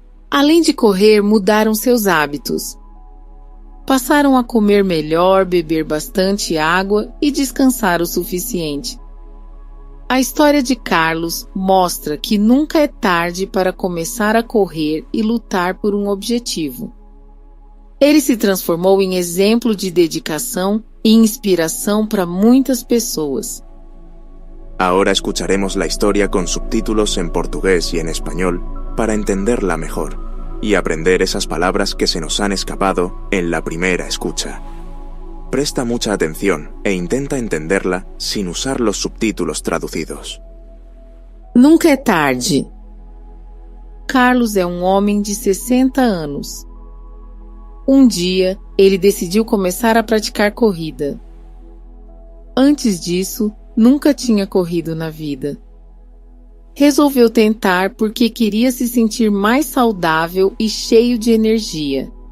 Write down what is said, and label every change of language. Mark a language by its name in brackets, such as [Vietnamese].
[Portuguese] Além de correr, mudaram seus hábitos. Passaram a comer melhor, beber bastante água e descansar o suficiente. A história de Carlos mostra que nunca é tarde para começar a correr e lutar por um objetivo. Ele se transformou em exemplo de dedicação e inspiração para muitas pessoas. [Spanish] Ahora escucharemos la historia con subtítulos en portugués y en español para entenderla mejor y aprender esas palabras que se nos han escapado en la primera escucha. Presta mucha atención e intenta entenderla sin usar los subtítulos traducidos. [Portuguese] Nunca é tarde. Carlos é um homem de 60 anos. Um dia, ele decidiu começar a praticar corrida. Antes disso, nunca tinha corrido na vida. Resolveu tentar porque queria se sentir mais saudável e cheio de energia.